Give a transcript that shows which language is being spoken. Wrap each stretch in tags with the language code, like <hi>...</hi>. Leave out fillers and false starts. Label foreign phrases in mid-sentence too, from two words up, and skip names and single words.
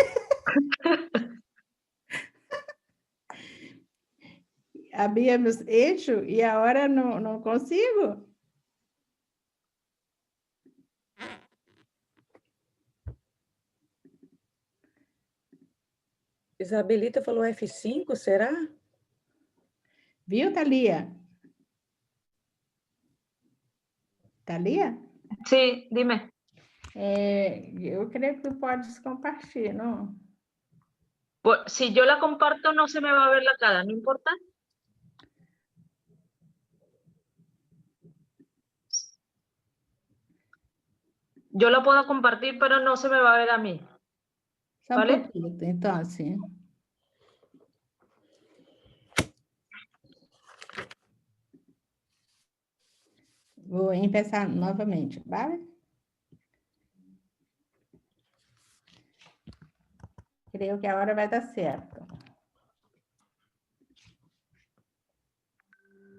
<es>Habíamos hecho</es> <pt>e agora não consigo. Isabelita falou F5, será? Viu, Thalia? Thalia?</pt> <es>Sí, dime.</es> <pt>Eu creio que tu podes compartilhar, não?</pt> <es>Pues, si yo la comparto no se me va a ver la cara, ¿no importa? Yo la puedo compartir, pero no se me va a ver a mí.</es> <pt>Só</pt> <es>Vale?</es> <pt>um pouquinho, então, assim. Vou começar novamente, vale? Creio que a hora vai dar certo.</pt>